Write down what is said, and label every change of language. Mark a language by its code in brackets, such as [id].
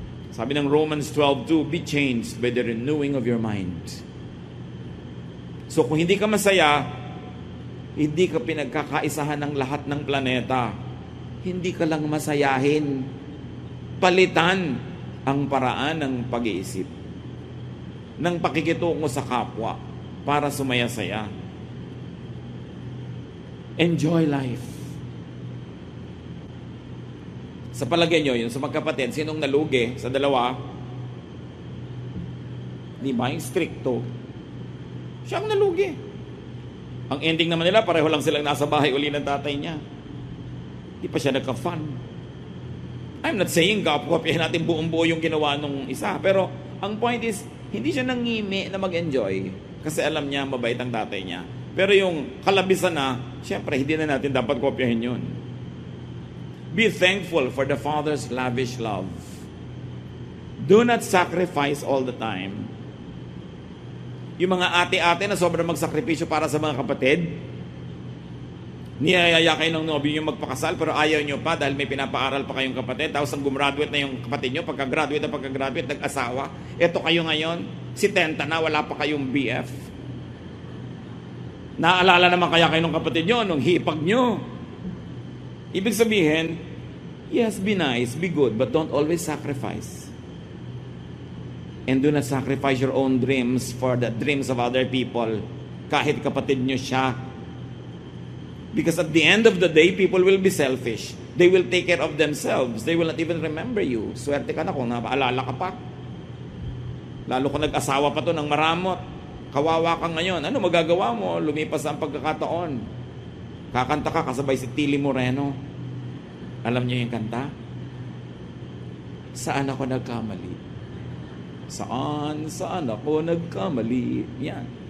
[tl] Sabi ng [en] Romans 12:2, be changed by the renewing of your mind. [tl] So kung hindi ka masaya, hindi ka pinagkakaisahan ng lahat ng planeta. Hindi ka lang masayahin. Palitan ang paraan ng pag-iisip, ng pakikitungo sa kapwa para sumaya-saya. [en] Enjoy life. [tl] Sa palagay nyo, yun sa magkapatid, sinong nalugi sa dalawa? Di ba? Yung stricto. Siya ang nalugi. Ang ending naman nila, pareho lang silang nasa bahay uli ng tatay niya. Di pa siya nagka-fun. [en] I'm not saying [tl] kopyahin natin buong-buo yung ginawa nung isa. Pero ang point is, hindi siya nangimi na mag-enjoy. Kasi alam niya, mabait ang tatay niya. Pero yung kalabisan na, syempre, hindi na natin dapat kopyahin yun. [en] Be thankful for the Father's lavish love. Do not sacrifice all the time. [tl] Yung mga ate-ate na sobrang magsakripisyo para sa mga kapatid, niyayaya kayo ng nobyo yung magpakasal, pero ayaw nyo pa dahil may pinapaaral pa kayong kapatid. Tapos ang gumraduate na yung kapatid nyo, pagka-graduate nag-asawa. Eto kayo ngayon, si Tenta na, wala pa kayong BF. Naalala naman kaya kayo ng kapatid nyo, nung hipag nyo. Ibig sabihin, [en] yes, be nice, be good, but don't always sacrifice. And do not sacrifice your own dreams for the dreams of other people, [tl] kahit kapatid nyo siya. [en] Because at the end of the day, people will be selfish. They will take care of themselves. They will not even remember you. [tl] Swerte ka na kung napaalala ka pa. Lalo kung nag-asawa pa to ng maramot. Kawawa ka ngayon. Ano magagawa mo? Lumipas ang pagkakataon. Kakanta ka kasabay si Tilly Moreno. Alam niyo yung kanta? Saan ako nagkamali? Saan ako nagkamali? Yan.